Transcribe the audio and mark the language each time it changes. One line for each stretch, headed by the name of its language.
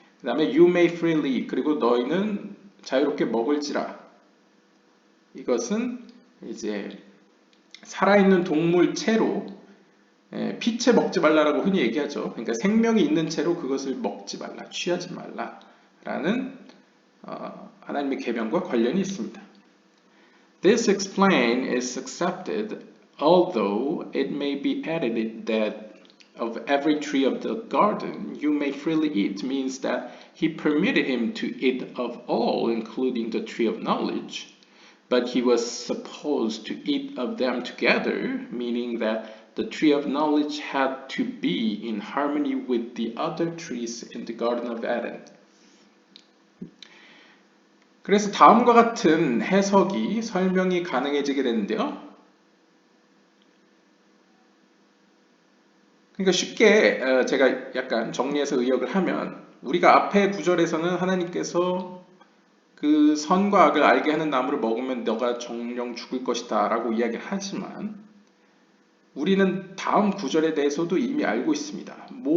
Korean: 그 다음에
English: you may freely,
Korean: 그리고 너희는 자유롭게 먹을지라, 이것은 이제 살아있는 동물 채로 피채 먹지 말라라고 흔히 얘기하죠. 그러니까 생명이 있는 채로 그것을 먹지 말라, 취하지 말라라는 하나님의 계명과 관련이 있습니다.
English: This explain is accepted, although it may be added that of every tree of the garden you may freely eat means that he permitted him to eat of all, including the tree of knowledge. But he was supposed to eat of them together, meaning that the tree of knowledge had to be in harmony with the other trees in the Garden of Eden.
Korean: 그래서 다음과 같은 해석이 설명이 가능해지게 되는데요. 그러니까 쉽게 제가 약간 정리해서 의역을 하면 우리가 앞에 구절에서는 하나님께서 그 선과 악을 알게 하는 나무를 먹으면 너가 정령 죽을 것이다 라고 이야기를 하지만 우리는 다음 구절에 대해서도 이미 알고 있습니다.